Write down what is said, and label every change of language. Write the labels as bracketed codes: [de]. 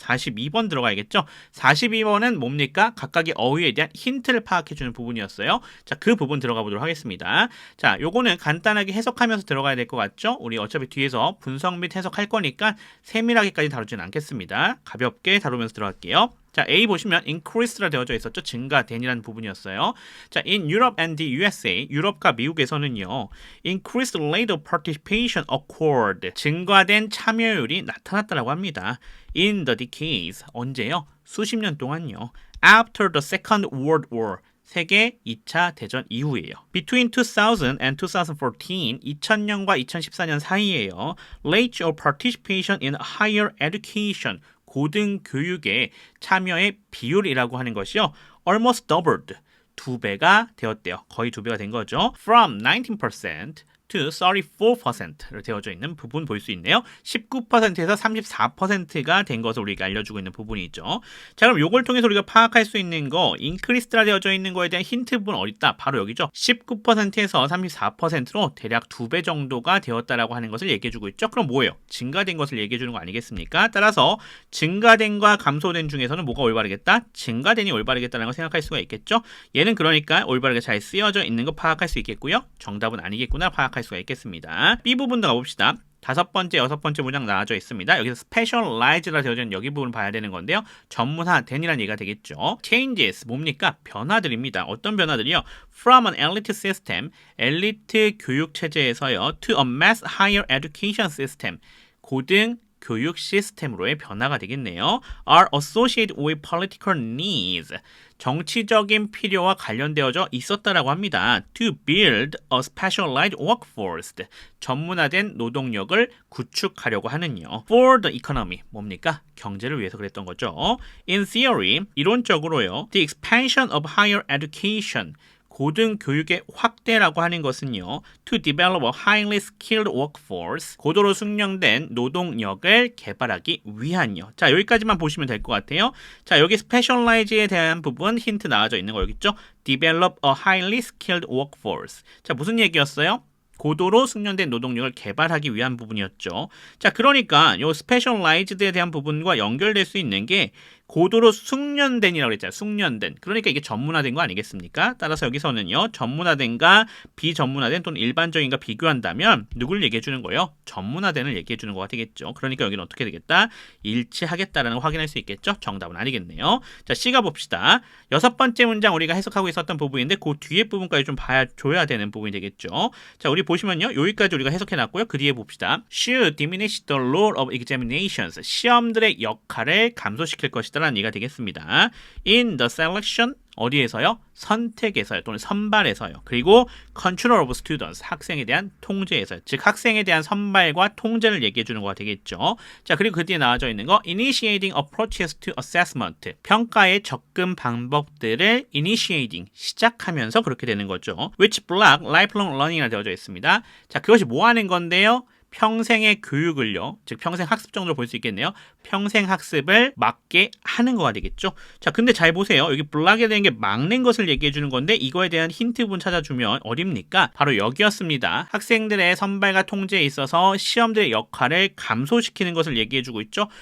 [ko] 42번 들어가야겠죠. 42번은 뭡니까? 각각의 어휘에 대한 힌트를 파악해 주는 부분이었어요. 자, 그 부분 들어가 보도록 하겠습니다. 자, 요거는 간단하게 해석하면서 들어가야 될 것 같죠? 우리 어차피 뒤에서 분석 및 해석할 거니까 세밀하게까지 다루지는 않겠습니다. 가볍게 다루면서 들어갈게요. 자, A 보시면 increase라 되어져 있었죠. 증가된이라는 부분이었어요. [en] 자, in Europe and the USA, [ko] 유럽과 미국에서는요, [en] increased rate of participation occurred, [ko] 증가된 참여율이 나타났다라고 합니다. [en] In the decades, 언제요? [ko] 수십 년 동안요. [en] After the Second World War, [ko] 세계 2차 대전 이후예요. [en] Between 2000 and 2014, [ko] 2000년과 2014년 사이에요. [en] Rate of participation in higher education, [ko] 고등교육의 참여의 비율이라고 하는 것이요. Almost doubled, 2배가 되었대요. 거의 2배가 된 거죠. From 19% to 34%로 되어져 있는 부분 볼 수 있네요. 19%에서 34%가 된 것을 우리가 알려주고 있는 부분이죠. 자, 그럼 이걸 통해서 우리가 파악할 수 있는 거 increased라 되어져 있는 거에 대한 힌트 부분 어디 있다? 바로 여기죠. 19%에서 34%로 대략 2배 정도가 되었다라고 하는 것을 얘기해주고 있죠. 그럼 뭐예요? 증가된 것을 얘기해주는 거 아니겠습니까? 따라서 증가된과 감소된 중에서는 뭐가 올바르겠다? 증가된이 올바르겠다는 걸 생각할 수가 있겠죠. 얘는 그러니까 올바르게 잘 쓰여져 있는 거 파악할 수 있겠고요. 정답은 아니겠구나 파악할 수가 있겠습니다. B 부분도 가봅시다. 5번째, 6번째 문장 나와져 있습니다. 여기서 specialize라 되어져 있는 여기 부분을 봐야 되는 건데요. 전문화된이라는 얘기가 되겠죠. changes, 뭡니까? 변화들입니다. 어떤 변화들이요? [en] from an elite system, [ko] 엘리트 교육 체제에서요, [en] to a mass higher education system, [ko] 고등 교육 시스템으로의 변화가 되겠네요. [en] are associated with political needs. [ko] 정치적인 필요와 관련되어져 있었다라고 합니다. [en] To build a specialized workforce. [ko] 전문화된 노동력을 구축하려고 하는요. [en] For the economy. 뭡니까? [ko] 경제를 위해서 그랬던 거죠. [en] In theory, 이론적으로요. The expansion of higher education. [ko] 고등교육의 확대라고 하는 것은요. [en] To develop a highly skilled workforce. [ko] 고도로 숙련된 노동력을 개발하기 위한요. 자, 여기까지만 보시면 될 것 같아요. 자, 여기 specialize에 대한 부분 힌트 나와져 있는 거 여기 있죠? [en] Develop a highly skilled workforce. [ko] 자, 무슨 얘기였어요? 고도로 숙련된 노동력을 개발하기 위한 부분이었죠. 자, 그러니까 요 specialized에 대한 부분과 연결될 수 있는 게 고도로 숙련된이라고 그랬잖아요. 숙련된. 그러니까 이게 전문화된 거 아니겠습니까? 따라서 여기서는요. 전문화된과 비전문화된 또는 일반적인가 비교한다면 누굴 얘기해 주는 거예요? 전문화된을 얘기해 주는 거가 되겠죠. 그러니까 여기는 어떻게 되겠다? 일치하겠다라는 걸 확인할 수 있겠죠? 정답은 아니겠네요. 자, C가 봅시다. 6번째 문장 우리가 해석하고 있었던 부분인데 그 뒤에 부분까지 좀 줘야 되는 부분이 되겠죠. 자, 우리 보시면요. 여기까지 우리가 해석해 놨고요. 그 뒤에 봅시다. [en] Should diminish the load of examinations. [ko] 시험들의 역할을 감소시킬 것이다 라는 얘기가 되겠습니다. [en] In the selection 어디에서요? [ko] 선택에서요. 또는 선발에서요. [en] 그리고 control of students. [ko] 학생에 대한 통제에서요. 즉 학생에 대한 선발과 통제를 얘기해 주는 거가 되겠죠. 자, 그리고 그 뒤에 나와져 있는 거 [en] initiating approaches to assessment. [ko] 평가의 접근 방법들을 initiating. 시작하면서 그렇게 되는 거죠. [en] which block lifelong learning [ko] 이라 되어져 있습니다. 자, 그것이 뭐 하는 건데요? 평생의 교육을요, 즉 평생 학습 정도로 볼 수 있겠네요. 평생 학습을 막게 하는 거가 되겠죠. 자, 근데 잘 보세요. 여기 블락에 대한 게 막는 것을 얘기해 주는 건데 이거에 대한 힌트 부분 찾아주면 어딥니까? 바로 여기였습니다. 학생들의 선발과 통제에 있어서 시험들의 역할을 감소시키는 것을 얘기해 주고 있죠.